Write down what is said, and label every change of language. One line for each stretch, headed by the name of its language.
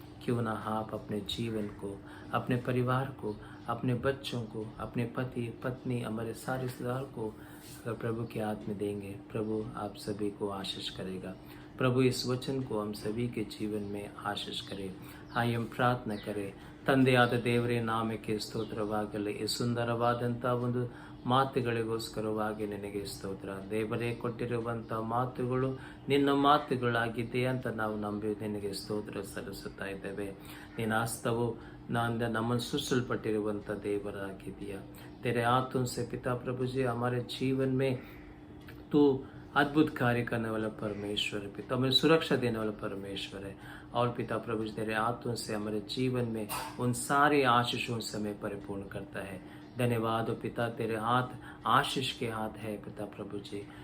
Hindi: क्यों ना आप अपने जीवन को, अपने परिवार को, अपने बच्चों को, अपने पति पत्नी, हमारे सारे रिश्तेदार को अगर प्रभु के हाथ में देंगे, प्रभु आप सभी को आशीष करेगा। प्रभु इस वचन को हम सभी के जीवन में आशीष करे। आइए हम प्रार्थना करें।
Kannada: ತಂದೆಯಾದ ದೇವರೇ, ನಾಮಕ್ಕೆ ಸ್ತೋತ್ರವಾಗಲಿ. ಈ ಸುಂದರವಾದಂಥ ಒಂದು ಮಾತುಗಳಿಗೋಸ್ಕರವಾಗಿ ನಿನಗೆ ಸ್ತೋತ್ರ. ದೇವರೇ ಕೊಟ್ಟಿರುವಂಥ ಮಾತುಗಳು ನಿನ್ನ ಮಾತುಗಳಾಗಿದೆ ಅಂತ ನಾವು ನಂಬಿ ನಿನಗೆ ಸ್ತೋತ್ರ ಸಲ್ಲಿಸುತ್ತಾ ಇದ್ದೇವೆ. ನಿನ್ನ ಹಸ್ತವು ನಮ್ಮನ್ನು ಸೃಷ್ಟಿಸಲ್ಪಟ್ಟಿರುವಂಥ ದೇವರಾಗಿದೆಯಾ.
Hindi: तेरे हाथों से पिता प्रभु जी हमारे जीवन में तू अद्भुत कार्य करने वाला परमेश्वर है पिता, हमें सुरक्षा देने वाला परमेश्वर है। और पिता प्रभु जी तेरे हाथों से हमारे जीवन में उन सारे आशीषों से हमें परिपूर्ण करता है। धन्यवाद हो पिता, तेरे हाथ आशीष के हाथ है पिता प्रभु जी।